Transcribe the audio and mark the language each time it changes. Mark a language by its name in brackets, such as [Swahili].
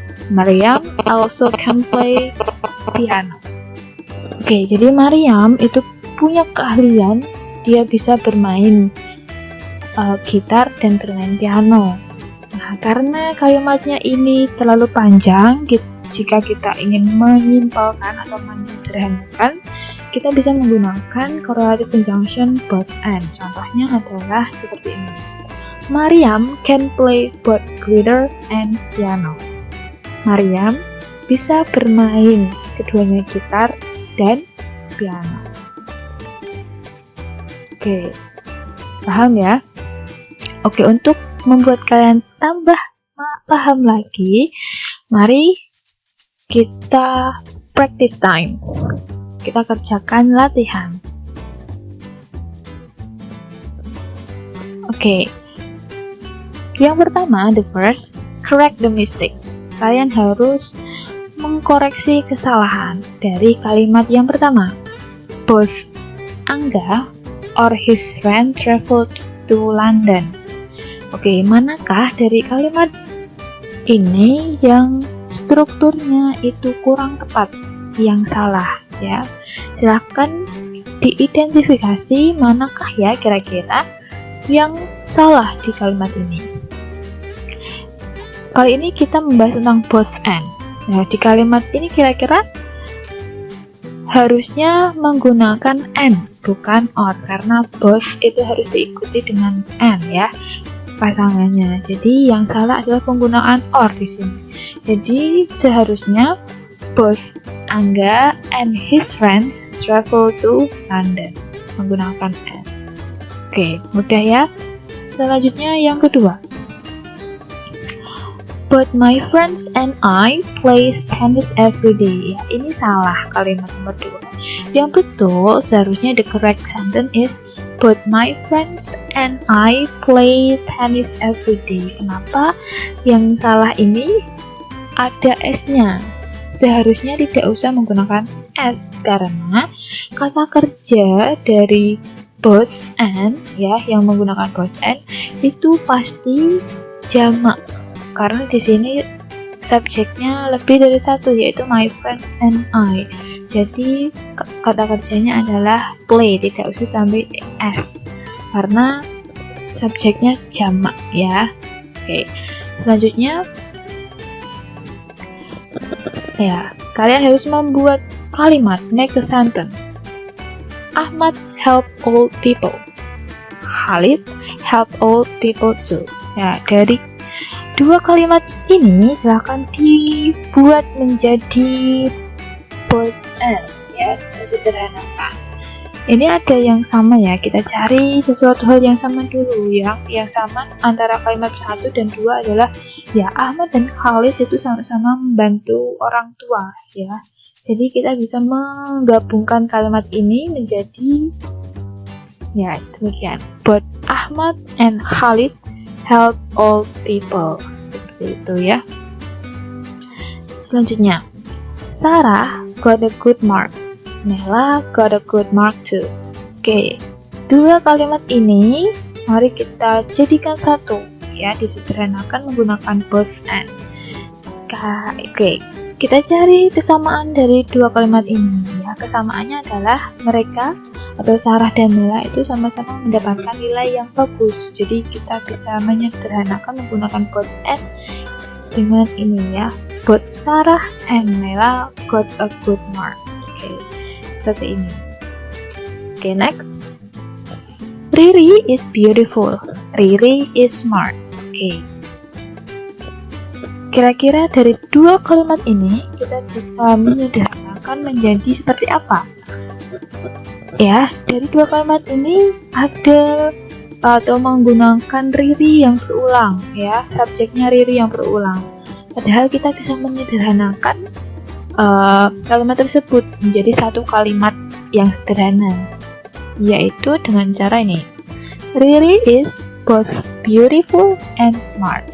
[English] Maryam also can play piano. [Indonesian] Oke, jadi Maryam itu punya keahlian, dia bisa bermain gitar dan bermain piano. Nah, karena kalimatnya ini terlalu panjang, jika kita ingin menyimpulkan atau menyederhanakan, kita bisa menggunakan correlative conjunction both and. Contohnya adalah seperti ini. [English] Maryam can play both guitar and piano. [Indonesian] Maryam bisa bermain keduanya gitar dan piano. Oke, paham ya? Oke, untuk membuat kalian tambah paham lagi, mari kita practice time. Kita kerjakan latihan. [English] Oke. [Indonesian] Yang pertama, [English] the first, correct the mistake. [Indonesian] Kalian harus mengkoreksi kesalahan dari kalimat yang pertama. [English] Both Angga or his friend traveled to London. [Indonesian] Oke, manakah dari kalimat ini yang strukturnya itu kurang tepat, yang salah ya? Silahkan diidentifikasi manakah ya kira-kira yang salah di kalimat ini. Kali ini kita membahas tentang both and. Nah, di kalimat ini kira-kira harusnya menggunakan and, bukan or, karena both itu harus diikuti dengan and ya, pasangannya. Jadi yang salah adalah penggunaan or di sini. Jadi seharusnya [English] both Angga and his friends travel to London, [Indonesian] menggunakan and. Oke, mudah ya. Selanjutnya yang kedua. [English] But my friends and I play tennis every day. [Indonesian] Ya, ini salah kalimat nomor 2. Yang betul seharusnya [English] the correct sentence is but my friends and I play tennis every day. [Indonesian] Kenapa yang salah ini ada S-nya? Seharusnya tidak usah menggunakan S karena kata kerja dari both and ya, yang menggunakan both and itu pasti jamak. Karena di sini subjeknya lebih dari satu, yaitu my friends and I. Jadi kata kerjanya adalah play, tidak usah tambah s karena subjeknya jamak ya. Oke, selanjutnya ya, kalian harus membuat kalimat, [English] make a sentence. Ahmad help old people. Khalid help old people too. [Indonesian] Ya, dari dua kalimat ini silahkan dibuat menjadi both and ya. sederhanakan. Ini ada yang sama ya, kita cari sesuatu hal yang sama dulu. Yang sama antara kalimat 1 dan 2 adalah ya Ahmad dan Khalid itu sama-sama membantu orang tua ya. Jadi kita bisa menggabungkan kalimat ini menjadi ya demikian. [English] Both Ahmad and Khalid help old people. [Indonesian] Seperti itu ya. Selanjutnya, Sarah [English] got a good mark. Nela got a good mark too. [Indonesian] Oke, dua kalimat ini mari kita jadikan satu ya, disederhanakan menggunakan both and. Oke, kita cari kesamaan dari dua kalimat ini ya. Kesamaannya adalah mereka atau Sarah dan Nela itu sama-sama mendapatkan nilai yang bagus. Jadi kita bisa menyederhanakan menggunakan both and dengan ini ya. [English] Both Sarah and Nela got a good mark. [Indonesian] Oke, seperti ini. Oke, next. [English] Riri is beautiful. Riri is smart. Oke. [Indonesian] Kira-kira dari dua kalimat ini kita bisa menyederhanakan menjadi seperti apa? Ya, dari dua kalimat ini ada atau menggunakan Riri yang berulang ya, subjeknya Riri yang berulang. Padahal kita bisa menyederhanakan kalimat tersebut menjadi satu kalimat yang sederhana, yaitu dengan cara ini. [English] Riri is both beautiful and smart.